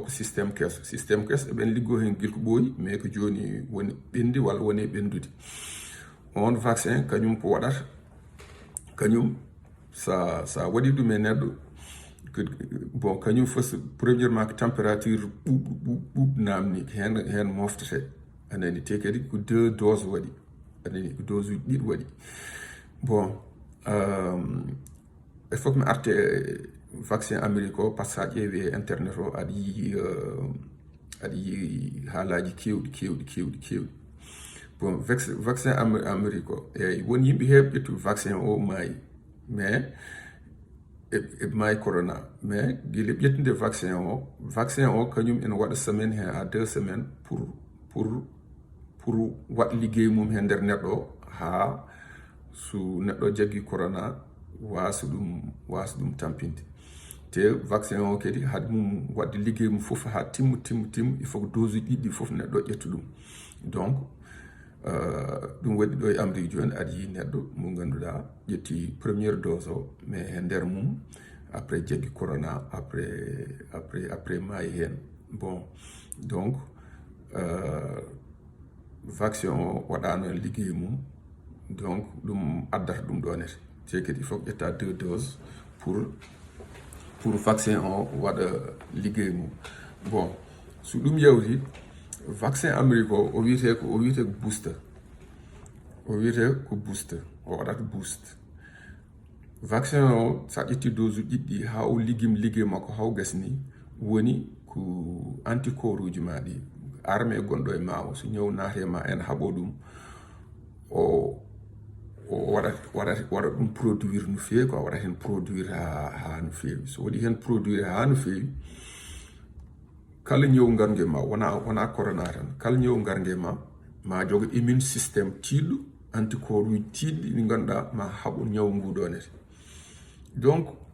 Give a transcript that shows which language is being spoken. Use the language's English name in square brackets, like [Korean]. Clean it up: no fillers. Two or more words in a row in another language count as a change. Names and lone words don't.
[Fula] ko systéme kes eɓen liggo hen guila ko ɓooyi mais ko joni woni ɓendi walla woni ɓendude on vaccin kañum ko waɗata kañum sa waɗi ɗum e neɗɗo bon kañum fof premièrement ko température ɓuuɓ namni hen moftete anani te kadi ko 2 doses waɗi anani ko dose uji ɗiɗi waɗi bon [French] il faut que [Fula] mi arte vaccin Amérique o [French] par ce que [Fula] sa ƴeewi e internet o aɗa yi haalaji kewɗi bon vaccin Amérique o eyyi won yimɓe heɓe ƴettu vaccin o maayi mais eɓe maayi corona mais guila ƴettude vaccin o kañum ene waɗa semaine hen [French] à 2 semaines pour [Fula] waɗa ligguey mum hen nder neɗɗo o ha so neɗɗo o jaggi corona wasa ɗum tampinde te vaccin o kadi haade mum wadde ligguey mum foof ha timma [French] il faut que [Fula] dose uji ɗiɗɗi foof neɗɗo o ƴetta ɗum donc ɗum waɗi ɗo e Amérique joni aɗa yi neɗɗo mo ganduɗa ƴetti [French] première dose [Fula] o mais e nder mum après jaggi corona après maayi hen bon donc vaccin o waɗano liggey mum donc ɗum addata ɗum ɗonete te kadi [French] il faut [Fula] ƴetta [French] 2 doses pour vaccin [Fula] o waɗa liggey mum bon so ɗum yawti vaccin Amérique o wiyete ko booster o wiyete ko booster o waɗata boost vaccin o sa ƴetti dose ɗiɗɗi ha o liggey makko haw gasni woni ko anticorps uji ma ɗi armé gonɗo e ma o so ñaw naate ma en haɓo ɗum o waɗat ɗum produire no feewi quoi waɗat hen produire ha no feewi so waɗi hen produire ha no feewi kala ñaw gargue ma wona corona tan kala ñaw gargue ma jogo immune système tiɗɗo anticorps uji tiɗɗi ɗi ganduɗa ma haɓo ñaw nguɗonete donc